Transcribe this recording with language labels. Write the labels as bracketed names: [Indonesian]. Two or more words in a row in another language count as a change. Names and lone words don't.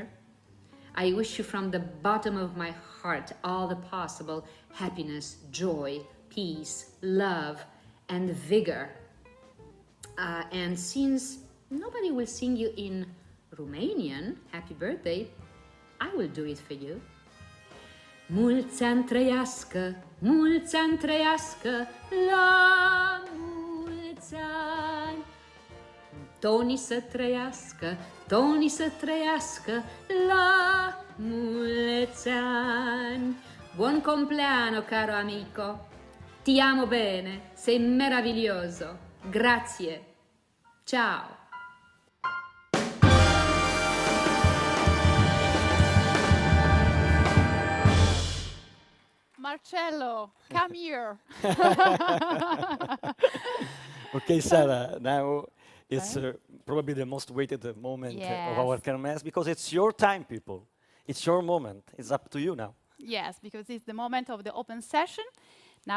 [English] I wish you from the bottom of my heart all the possible happiness, joy, peace, love, and vigor. And since nobody will sing you in Romanian, happy birthday, I will do it for you. [Romanian] Mulți ani trăiască, mulți ani trăiască, la mulți ani. Toni să trăiască, Toni să trăiască, la mulți ani. [Italian] Buon compleanno, caro amico. Ti amo bene, sei meraviglioso. Grazie. Ciao. [English] Marcello, come here. Okay, Sarah, now it's probably the most weighted moment of our kermesse because it's your time, people. It's your moment. It's up to you now. Yes, because it's the moment of the open session.